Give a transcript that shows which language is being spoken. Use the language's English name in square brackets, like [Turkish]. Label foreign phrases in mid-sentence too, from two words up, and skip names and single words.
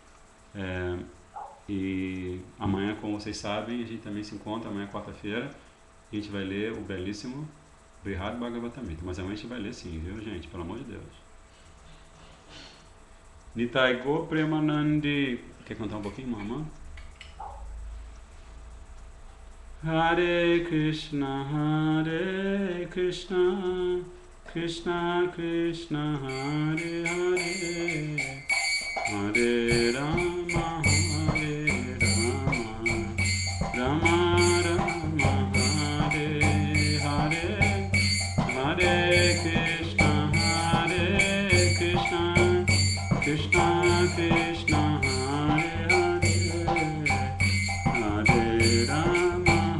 [Portuguese] E amanhã, como vocês sabem, a gente também se encontra, amanhã quarta-feira. A gente vai ler o belíssimo Brihad Bhagavatamrita. Mas amanhã a gente vai ler sim, viu, gente? Pelo amor de Deus. [Bangla] Nitai Go Premanandi. [Portuguese] Quer cantar um pouquinho, mamãe? [Sanskrit] Hare Krishna, Krishna Krishna, Hare Hare, Hare Rama, Rama Rama, Hare Hare, Hare Krishna, Krishna Krishna, Hare Hare, Hare Rama.